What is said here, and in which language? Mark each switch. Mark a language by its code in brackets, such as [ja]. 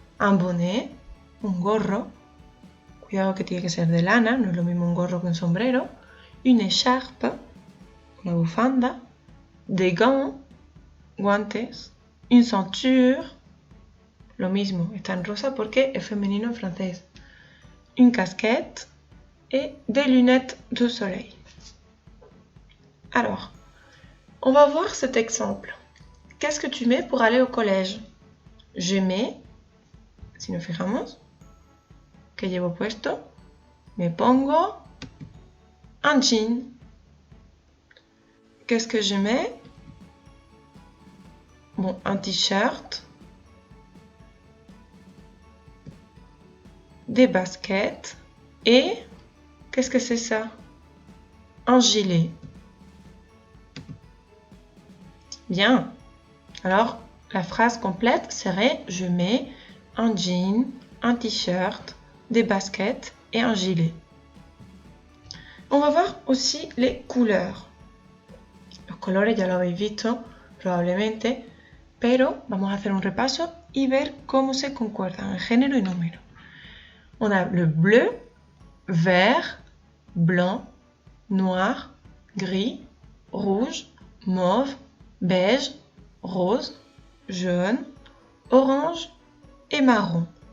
[fr] Un bonnet, [es] un gorro, cuidado que tiene que ser de lana, no es lo mismo un gorro que un sombrero. [fr] Une écharpe, [es] una bufanda. [fr] Des gants, guantes. Une ceinture, [es] lo mismo, está en rosa porque es femenino en francés. [fr] Une casquette et des lunettes de soleil. Alors, on va voir cet exemple. Qu'est-ce que tu mets pour aller au collège? Je mets, [es] si nos fijamos, que llevo puesto, me pongo un jean. [fr] Qu'est-ce que je mets? Bon, un t-shirt, des baskets et Qu'est-ce que c'est ça? Un gilet. Bien. Alors, la phrase complète serait « Je mets un jean, un t-shirt, des baskets et un gilet ». On va voir aussi les couleurs. [es] Los colores ya lo habéis visto probablemente, pero vamos a hacer un repaso y ver cómo se concuerdan en género y número. [fr] On a le bleu, vert, blanc, noir, gris, rouge, mauve, beige, rose, jaune, orange [es] y marrón.